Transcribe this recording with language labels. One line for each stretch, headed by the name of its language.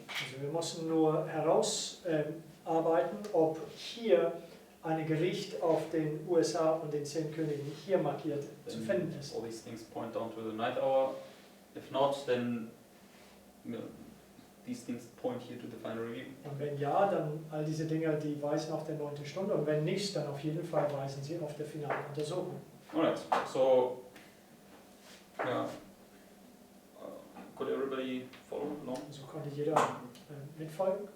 German: Also wir mussten nur herausarbeiten, ob hier ein Gericht auf den USA und den 10 Königen hier markiert zu finden ist.
English: All these things point down to the night hour. If not, then these things point here to the final review.
German: Und wenn ja, dann all diese Dinge, die weisen auf der 9. Stunde und wenn nicht, dann auf jeden Fall weisen sie auf der finalen Untersuchung.
English: Alright, so yeah, could everybody follow along?
German: So konnte jeder mitfolgen.